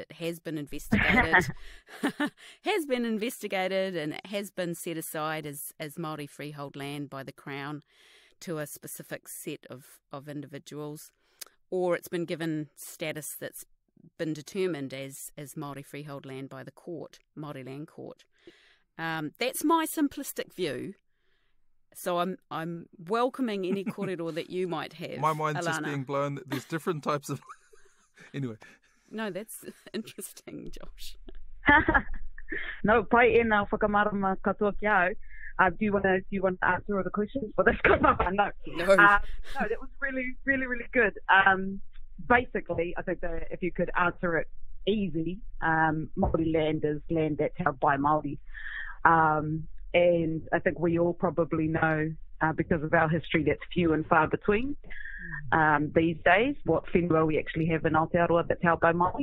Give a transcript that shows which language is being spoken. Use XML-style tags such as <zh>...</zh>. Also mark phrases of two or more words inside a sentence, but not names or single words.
<en>It has been investigated, and it has been set aside as Māori Freehold land by the Crown to a specific set of individuals, or it's been given status that's been determined as Māori Freehold land by the court, Maori Land Court. That's my simplistic view. So I'm welcoming any kōrero that you might have. My mind's Alana. just being blown that there's different types of... Anyway. No, that's interesting, Josh. No,</en> <mi>pai e nā whakamarama katoa ki au.</mi> <en>Do you want to answer all the questions for this? No. No, that was really, really, really good. Basically, I think that if you could answer it easy, Māori land is land that's held by Māori. And I think we all probably know, because of our history, that's few and far between these days, what whenua we actually have in Aotearoa that's held by Māori.</en>